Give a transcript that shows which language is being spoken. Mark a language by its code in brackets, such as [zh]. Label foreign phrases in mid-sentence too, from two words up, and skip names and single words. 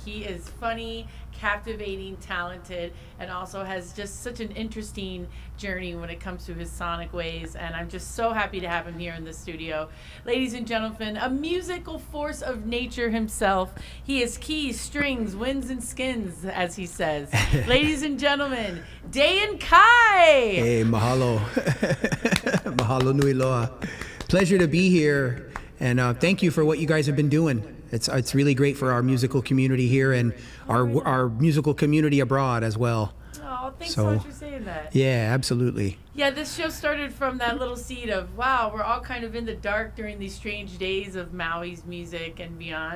[en] He is funny, captivating, talented, and also has just such an interesting journey when it comes to his sonic ways, and I'm just so happy to have him here in the studio. Ladies and gentlemen, a musical force of nature himself. He is keys, strings, winds, and skins, as he says. Ladies and gentlemen, Dayan Kai! [haw] Hey, mahalo. Mahalo nui loa. [en] Pleasure to be here, and thank you for what you guys have been doing. It's really great for our musical community here and our musical community abroad as well. Oh, thanks so much for saying that. Yeah, absolutely. Yeah, this show started from that little seed of, wow, we're all kind of in the dark during these strange days of Maui's music and beyond.